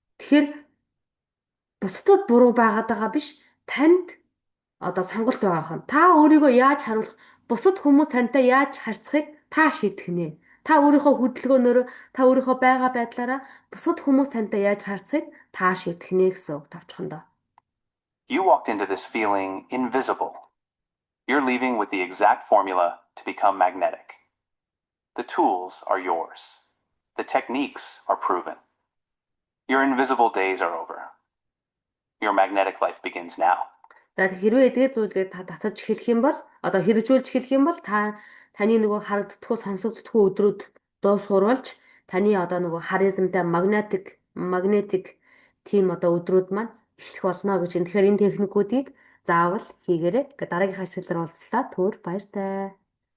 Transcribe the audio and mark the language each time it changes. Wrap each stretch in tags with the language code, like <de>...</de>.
<mn>Тэгэхээр бусдад буруу байгаад байгаа биш, танд одоо сонголт байгаа хан. Та өөрийгөө яаж харуулах, бусад хүмүүс тантай яаж харьцахыг та шийдэх нэ. Та өөрийнхөө хөдөлгөөнөөр, та өөрийнхөө байгаа байдлаараа бусад хүмүүс тантай яаж харьцахыг та шийдэх нэ гэсэн үг тавчхандаа.</mn> <en>You walked into this feeling invisible. You're leaving with the exact formula to become magnetic. The tools are yours. The techniques are proven. Your invisible days are over. Your magnetic life begins now.</en> <mn>За хэрвээ эдгээр зүйлээ та татаж эхлэх юм бол одоо хэрэгжүүлж эхлэх юм бол таны нөгөө харагддаггүй сонсогддоггүй өдрүүд дуусгууруулж таны одоо нөгөө харизмтай магнетик тим одоо өдрүүд маань эхлэх болно гэж. Тэгэхээр энэ техникүүдийг заавал хийгээрэй. Дараагийнхаа хичээлээр уулзлаа. Түр баяртай.</mn>